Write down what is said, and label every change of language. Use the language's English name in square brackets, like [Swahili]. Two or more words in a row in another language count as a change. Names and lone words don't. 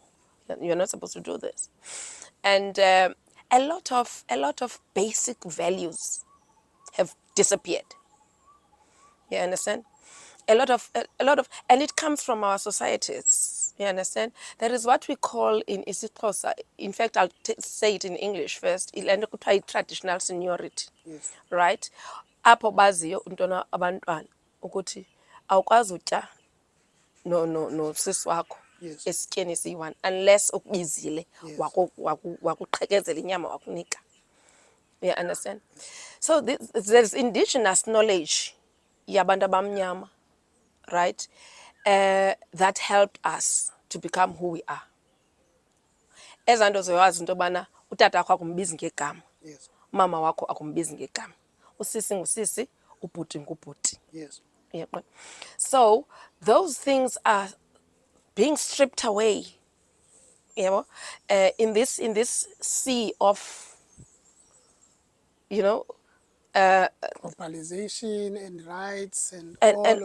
[English] You're not supposed to do this, and a lot of basic values have disappeared. You understand? A lot of, and it comes from our societies. You understand? There is what we call in isiXhosa. In fact, I'll say it in English first. [Xhosa] Ile nto kuthiwa yi- [English] traditional seniority, Yes. right? [Xhosa] Apho baziyo untwana abantwana ukuthi awukwazi utya no sisi wakho [English] Yes. [Xhosa] esityeni esiyi-one unless ukubizile [English] Yes. [Xhosa] wakuqhekezela inyama wakunika. [English] You understand? So there's indigenous knowledge [Xhosa] yabantu abamnyama, [English] right? That helped us to become who we are. [Xhosa] Ezaa nto zoyazi into yobana utata wakho akumbizi ngegama, [English] Yes. [Xhosa] mama wakho akumbizi ngegama, usisi ngusisi, ubhuti ngubhuti. [English] Yes. [Xhosa] Uyaqonda? [English] So those things are being stripped away, in this sea of, you know, Globalization and rights and and